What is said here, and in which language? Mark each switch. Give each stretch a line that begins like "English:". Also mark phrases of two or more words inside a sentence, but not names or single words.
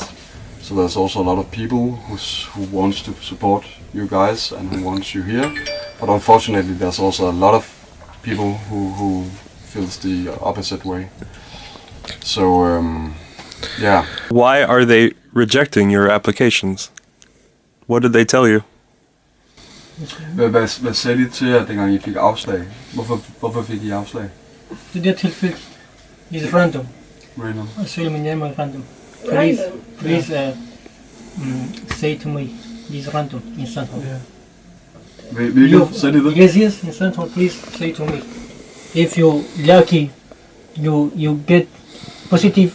English: So there's also a lot of people who wants to support you guys and who wants you here. But unfortunately, there's also a lot of people who feels the opposite way. So Why are they rejecting your applications? What did they tell you?
Danish: Hvad sagde de til jer, dengang I fik afslag? Hvorfor fik I afslag? Det tilfælde
English: is random. Random. Asylum in Denmark random. Please say to me, this random in Sandholm. Say det. Yes, in Central, please say to me. If you lucky, you get positive.